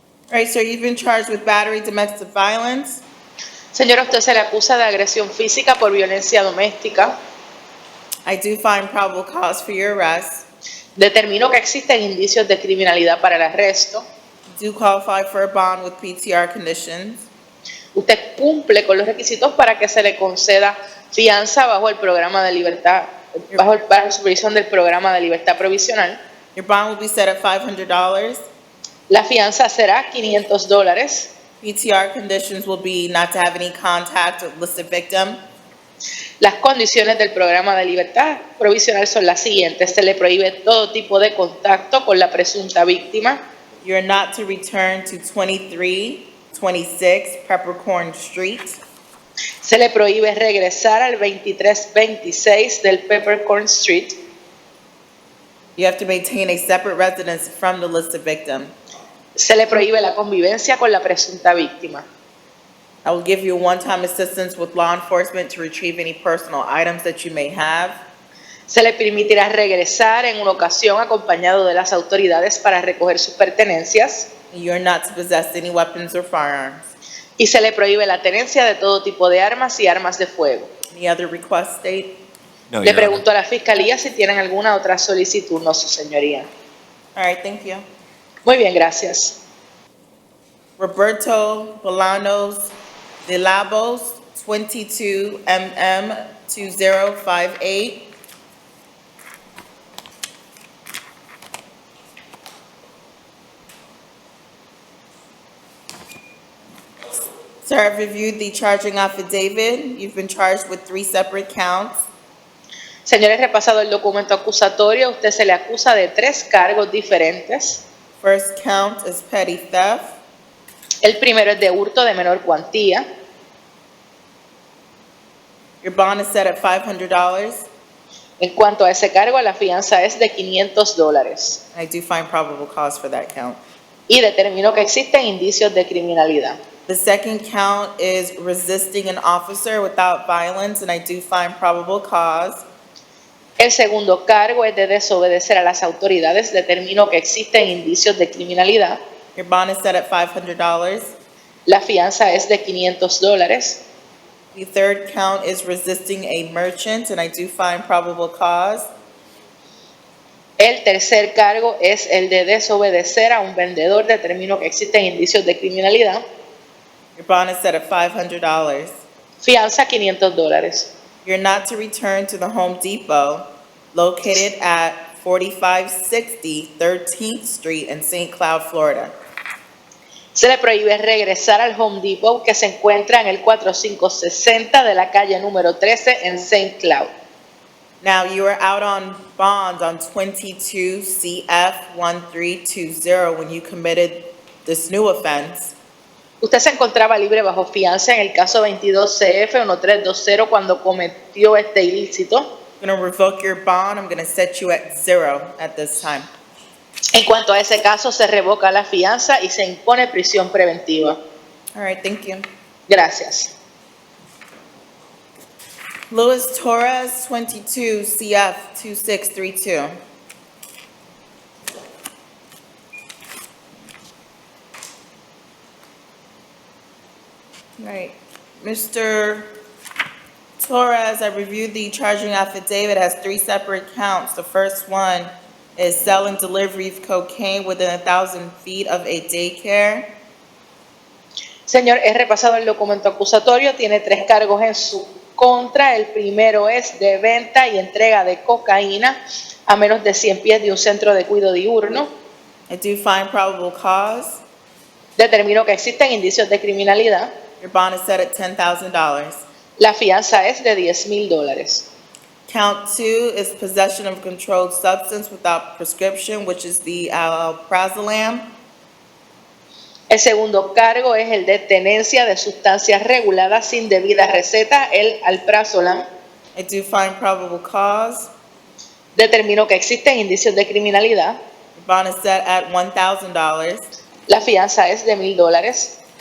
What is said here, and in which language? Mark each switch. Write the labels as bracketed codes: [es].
[en] Right, sir, you've been charged with battery, domestic violence. [es] Señora, usted se le acusa de agresión física por violencia doméstica. [en] I do find probable cause for your arrest. [es] Determino que existen indicios de criminalidad para el arresto. [en] You do qualify for a bond with PTR conditions. [es] Usted cumple con los requisitos para que se le conceda fianza bajo el programa de libertad, bajo la supervisión del programa de libertad provisional. [en] Your bond will be set at $500. [es] La fianza será $500. [en] PTR conditions will be not to have any contact with listed victim. [es] Las condiciones del programa de libertad provisional son las siguientes. Se le prohíbe todo tipo de contacto con la presunta víctima. [en] You're not to return to 2326 Peppercorn Street. [es] Se le prohíbe regresar al 2326 del Peppercorn Street. [en] You have to maintain a separate residence from the listed victim. [es] Se le prohíbe la convivencia con la presunta víctima. [en] I will give you one-time assistance with law enforcement to retrieve any personal items that you may have. [es] Se le permitirá regresar en una ocasión acompañado de las autoridades para recoger sus pertenencias. [en] You are not to possess any weapons or firearms. [es] Y se le prohíbe la tenencia de todo tipo de armas y armas de fuego. [en] Any other request, State? No, [es] Le [en] Your Honor. [es] pregunto a la Fiscalía si tienen alguna otra solicitud. No, su señoría. [en] All right, thank you. [es] Muy bien, gracias. [en] Roberto Bolanos de Labos, 22 2058. Sir, I've reviewed the charging affidavit. You've been charged with 3 separate counts. [es] Señores, repasado el documento acusatorio, usted se le acusa de 3 cargos diferentes. [en] First count is petty theft. [es] El primero es de hurto de menor cuantía. [en] Your bond is set at $500. [es] En cuanto a ese cargo, la fianza es de $500. [en] I do find probable cause for that count. [es] Y determino que existen indicios de criminalidad. [en] The second count is resisting an officer without violence, and I do find probable cause. [es] El segundo cargo es de desobedecer a las autoridades. Determino que existen indicios de criminalidad. [en] Your bond is set at $500. [es] La fianza es de $500. [en] The third count is resisting a merchant, and I do find probable cause. [es] El tercer cargo es el de desobedecer a un vendedor. Determino que existen indicios de criminalidad. [en] Your bond is set at $500. [es] Fianza $500. [en] You're not to return to the Home Depot located at 4560 13th Street in St. Cloud, Florida. [es] Se le prohíbe regresar al Home Depot que se encuentra en el 4560 de la calle número 13 en St. Cloud. [en] Now you are out on bond on 22 CF 1320 when you committed this new offense. [es] Usted se encontraba libre bajo fianza en el caso 22 CF 1320 cuando cometió este ilícito. [en] I'm going to revoke your bond. I'm going to set you at 0 at this time. [es] En cuanto a ese caso, se revoca la fianza y se impone prisión preventiva. [en] All right, thank you. [es] Gracias. [en] Luis Torres, 22 CF 2632. All right, Mr. Torres, I reviewed the charging affidavit. It has 3 separate counts. The first one is selling delivery of cocaine within 1,000 feet of a daycare. [es] Señor, he repasado el documento acusatorio. Tiene 3 cargos en su contra. El primero es de venta y entrega de cocaína a menos de 100 pies de un centro de cuidado diurno. [en] I do find probable cause. [es] Determino que existen indicios de criminalidad. [en] Your bond is set at $10,000. [es] La fianza es de $10,000. [en] Count 2 is possession of controlled substance without prescription, which is the alprazolam. [es] El segundo cargo es el de tenencia de sustancias reguladas sin debida receta, el alprazolam. [en] I do find probable cause. [es] Determino que existen indicios de criminalidad. [en] The bond is set at $1,000. [es] La fianza es de $1,000.